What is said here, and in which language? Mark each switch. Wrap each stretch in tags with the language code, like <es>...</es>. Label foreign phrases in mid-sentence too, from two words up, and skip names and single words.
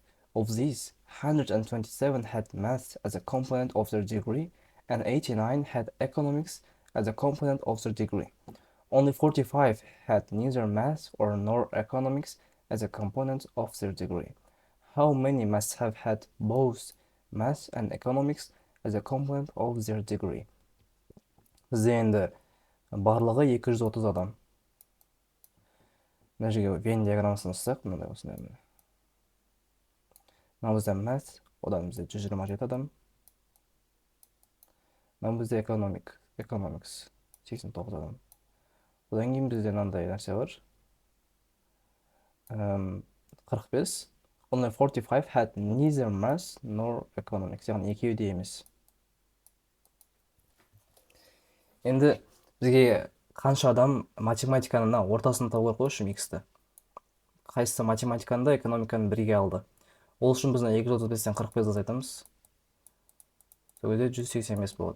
<en>Of these, 127 had math as a component of their degree, and 89 had economics as a component of their degree. Only 45 had neither math nor economics as a component of their degree. How many must have had both math and economics as a component of their degree?</en> <kk>Бізде енді барлығы 230 адам. Мына жерге Вен диаграммасын жасасақ, мынандай осындай. Мына бізде math, одан бізде 127 адам. Мына бізде economics 89 адам. Одан кейін бізде мынандай нәрсе бар. 45.</kk> <en>Only 45 had neither math nor economics.</en> <kk>Яғни екеуі де емес. Енді бізге қанша адам математиканың ортасын табу керек үшін X-ті. Қайсысы математиканы да экономиканы бірге алды. Ол үшін біз 235-тен 45 азайтамыз. Сол кезде 185 болады.</kk>